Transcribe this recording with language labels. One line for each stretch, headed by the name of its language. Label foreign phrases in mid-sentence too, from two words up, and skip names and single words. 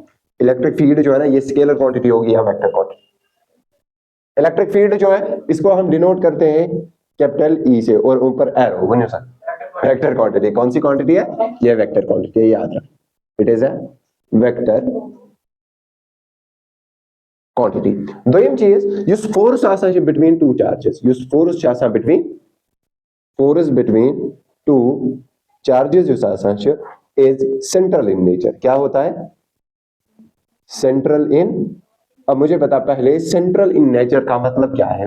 English: electric field
Hindi: जो है ना, ये
English: scalar quantity
Hindi: होगी या
English: vector quantity. electric field
Hindi: जो है इसको हम डिनोट करते हैं
English: capital E
Hindi: से, और ऊपर एरो,
English: when you say vector quantity.
Hindi: कौन सी क्वांटिटी है? ये
English: vector quantity
Hindi: है, याद रख,
English: it is a vector quantity.
Kashmiri: दोयम चीज, युस फोर्स आसान छ
English: between two charges,
Kashmiri: युस फोर्स छ आसान
English: between, force between two charges
Kashmiri: युस आसान छ
English: is central in nature.
Hindi: क्या होता है?
English: central in.
Hindi: अब मुझे बता पहले,
English: central in nature
Hindi: का मतलब क्या है?